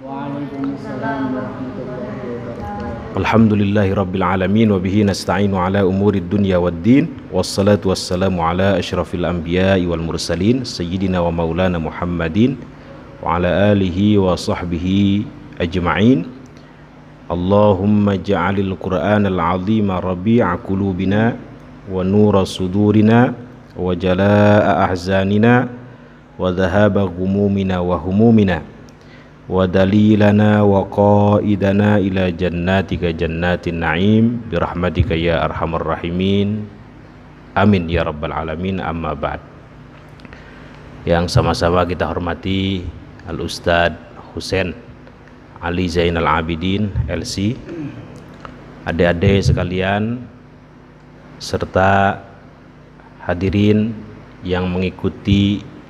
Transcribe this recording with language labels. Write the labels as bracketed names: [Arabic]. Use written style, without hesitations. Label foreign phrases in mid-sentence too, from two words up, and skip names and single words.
[Arabic] الحمد لله رب العالمين وبه نستعين على أمور الدنيا والدين والصلاة والسلام على أشرف الأنبياء والمرسلين سيدنا ومولانا محمد وعلى آله وصحبه أجمعين. اللهم اجعل القرآن العظيم ربيع قلوبنا ونور صدورنا وجلاء أحزاننا وذهاب غمومنا وهمومنا ودليلنا وقائدنا إلى جنتك جنة النعيم برحمتك يا أرحم الراحمين آمين يا رب العالمين أما بعد. [Indonesian] Yang sama-sama kita hormati Al-Ustadz Husain Ali Zainal Abidin LC, adik-adik sekalian, serta hadirin yang mengikuti